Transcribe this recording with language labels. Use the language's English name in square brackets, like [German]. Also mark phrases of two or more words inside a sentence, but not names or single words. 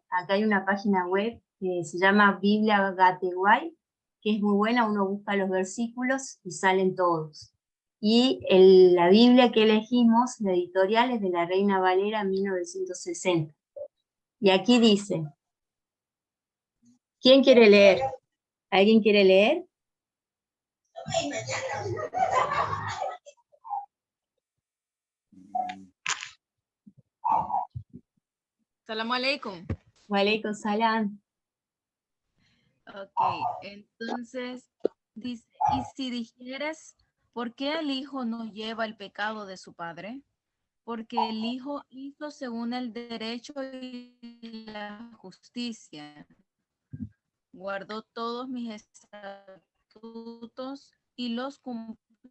[Spanish] Acá hay una página web que se llama Biblia Gateway, que es muy buena, uno busca los versículos y salen todos. Y la Biblia que elegimos, la editorial, es de la Reina Valera 1960. Y aquí dice, ¿quién quiere leer? ¿Alguien quiere leer? [Arabic] السلام عليكم. وعليكم السلام. [Spanish] Ok, entonces dice, y si dijeres, ¿por qué el hijo no lleva el pecado de su padre? Porque el hijo hizo según el derecho y la justicia. Guardó todos mis estatutos y los cumplió.